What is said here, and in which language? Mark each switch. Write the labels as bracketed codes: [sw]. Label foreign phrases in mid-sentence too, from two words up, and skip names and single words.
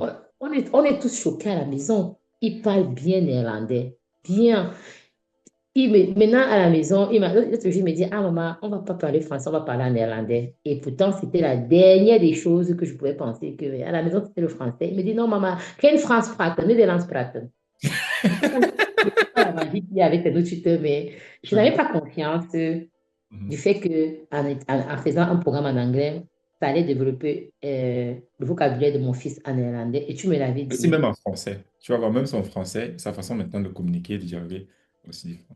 [fr] On on est tous choqués à la maison. Il parle bien néerlandais, bien. Maintenant, à la maison, l'autre jour, il me dit, ah maman, on va pas parler français, on va parler en néerlandais. Et pourtant, c'était la dernière des choses que je pouvais penser que à la maison, c'était le français. Il me dit, non maman, [nl] geen Frans praten, Nederlands praten. [fr] Je ne sais pas la magie qu'il y a avec les autres tuteurs, mais je n'avais pas confiance du Mhm. fait que en faisant un programme en anglais, ça allait développer le vocabulaire de mon fils en néerlandais. Et tu me l'avais Aussi dit. même en français. Tu vas voir, même son français, sa façon maintenant de communiquer, de dialoguer, aussi différent.